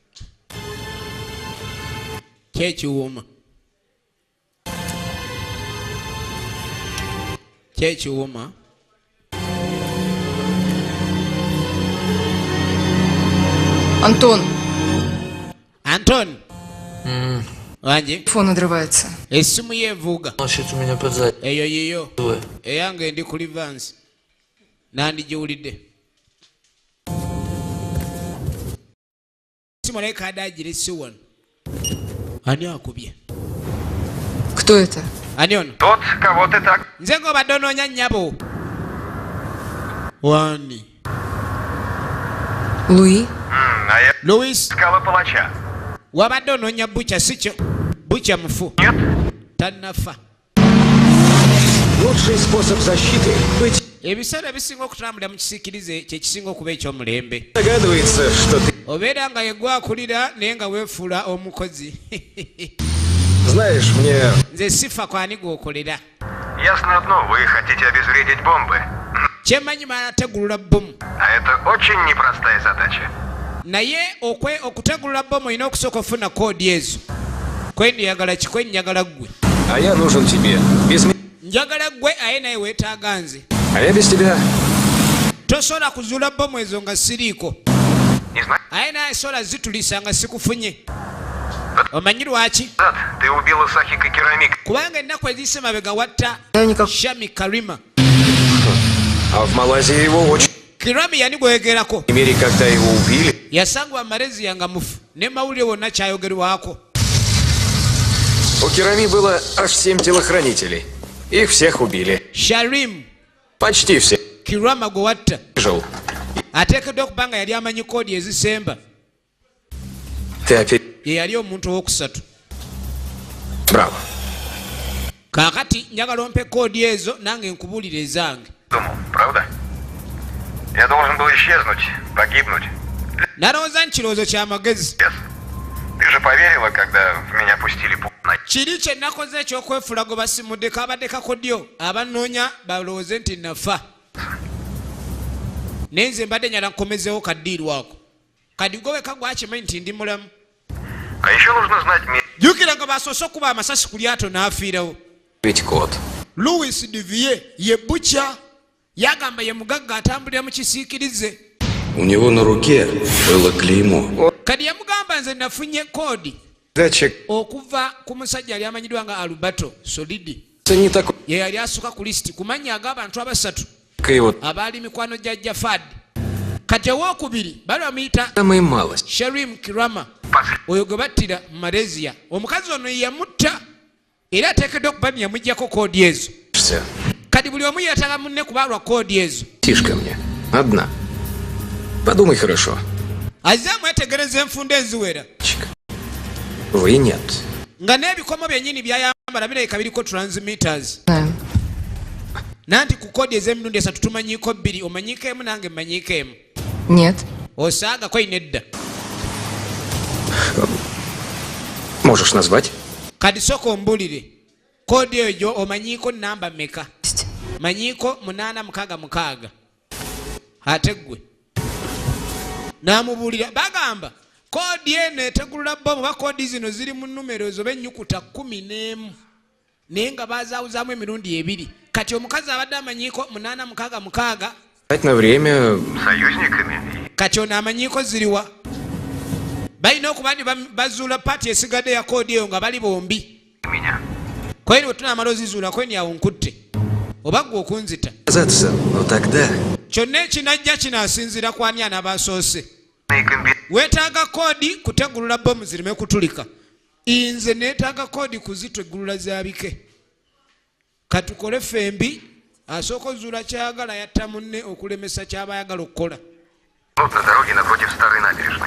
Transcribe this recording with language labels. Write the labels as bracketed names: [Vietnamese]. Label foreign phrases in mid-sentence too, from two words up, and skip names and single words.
[Ganda] kyekiwuma Антон! Anton! Wangi? [Russian] Телефон надрывается. [Ganda] Essimu yeevuuga. [Russian] Значит, у меня под задней. [Ganda] Eyo yiyo. Eyange ndi ku Livansi. Nandigiwulidde. Simu naye kaada agirese wano. Ani akubye? [Russian] Кто это? [Ganda] Ani ono? [Russian] Тот, кого ты так... [Ganda] Nze ng'obadde onoonya nnyabo. Wani? [Russian] Луи? А я Louis? искала палача. [Ganda] Wabadde onoonya Butcher si kyo? Butcher mufu. [Russian] Нет? [Ganda] Tannafa. [Russian] Лучший способ защиты быть... [Ganda] Ebiseera ebisinga okutambula mu kisiikirize kye kisinga okuba eky'omulembe. [Russian] Догадывается, что ты... [Ganda] Obeera nga yegwa akulira naye nga weefuula omukozi. [Russian] Знаешь, мне... [Ganda] Nze sifa kwani gw'okolera. [Russian] Ясно одно, вы хотите обезвредить бомбы. [Ganda] Kyemmanyi manategulula bbomu. [Russian] А это очень непростая задача. [Ganda] Naye okutegulula bbomu olina okusooka ofuna koodi ezo. Kwendiyagala ki? Kwenjagala ggwe. [Russian] А я нужен тебе. Без меня... [Ganda] Njagala ggwe aye naye weetaaga nze. [Russian] А я без тебя... [Ganda] Tosobola kuzuula bbomu ezo nga siriiko. [Russian] Не знаю. [Ganda] Aye naye sola zitulisa nga sikufunye. Omanyi lwaki? [Russian] Ты убила Сахика Керамик. [Ganda] Kubanga ennaku eziyise mabega watta [Russian] Я никак... Shami Karima. А в Малайзии его очень... [Ganda] Kirami yanigwegerako. [Russian] В мире, когда его убили... [Ganda] Yasangwa Malaysia nga mufu. Ne mawulire wonna kyayogerwako. [Russian] У Керами было аж 7 телохранителей. Их всех убили. Sharim Почти все. [Ganda] Kirama gwe watta [Russian] Жил. [Ganda] ateekeddwa okuba nga yali amanyi koodi ezisemba. [Russian] Ты опять... [Ganda] Ye yali omuntu owokusatu. [Russian] Браво. [Ganda] Kaakati njagala ompe koodi ezo nange nkubuulire ezange. [Russian] Думал, правда? Я должен был исчезнуть, погибнуть. [Ganda] Nalowooza nti kirowoozo kya magezi. [Russian] Ты же поверила, когда в меня пустили пулю. [Ganda] Kiri kye nakoze eky'okwefula gwe basimudde kabadde kakodyo abanoonya balowooze nti nafa. Naye nze mbadde nyala nkomezeewo kaddiirwako. Kadi gwe weka gwakimanyi nti ndi mulamu. [Russian] А еще нужно знать место. [Ganda] Jjukira nga basoose okuba amasasi ku lyato n'afiirawo. [Russian] Ведь кот. [Ganda] Louis Duvier ye butya yagamba ye mugagga atambulira mu kisiikirize. [Russian] У него на руке было клеймо. [Ganda] Kadi yamugamba nze nafunye koodi [Russian] Датчик. [Ganda] okuva ku musajja yali amanyiddwa nga Alberto Solidi. [Russian] Не такой. [Ganda] Ye yali asuka ku lisiti ku mannya ag'abantu abasatu [Russian] Вот [Ganda] abaali mikwano gya Jafad. Kati owookubiri bali bamuyita [Russian] самая малость. [Ganda] Sharim Kirama. Oyo gwe battira mu Malaysia. Omukazi ono yamutta era ateekeddwa okuba yamuggyako koodi ezo. [Russian] Все. [Ganda] Kadi buli omu yeetaaga munne kubalwa koodi ezo. [Russian] Тишь ко мне. Одна. Подумай хорошо. [Ganda] Azze mwetegereza enfunda eziwera. [Russian] Вы нет. [Ganda] Nga n'ebikomo byennyini byayambala birabika biriko transmitters. [Russian] Знаю. [Ganda] Nanti ku koodi ez'emirundi esatu tumanyiiko bbiri omanyiiko emu nange mmanyiiko emu. [Russian] Нет. [Ganda] Osaagako ine edda. [Russian] Можешь назвать? [Ganda] Kadi sooka ombulire. Koodi eyo gyo omanyiiko namba mmeka? Manyiiko 866. Ate ggwe. N'amubuulira bagamba koodi eno etegulula bbomu ba koodi zino ziri mu nnumero ezo b'ennyukuta 11 naye nga bazaawuzaamu emirundi ebiri. Kati omukazi abadde amanyiiko 866 [Russian] На время... Союзниками. [Ganda] kati ono amanyiiko ziriwa? Balina okuba nti bazuula paati esigadde ya koodi eyo nga bali bombi. [Russian] Меня. [Ganda] Kweri bwe tunaamala ozizuulako ni awo nkutte oba ggwe okunzita. [Russian] Казаться, но тогда... [Ganda] Kyonna ekinajja kinaasinziira ku ani anaabasoose. [Russian] И комби... [Ganda] Weetaaga koodi kutegulula bbomu zireme kutulika. Nze neetaaga koodi kuzitegulula zaabike. Katukole fembi asooka ozuula kyayagala yatta munne okulemesa kyaba ayagala okukola. [Russian] Вот на дороге напротив старой набережной.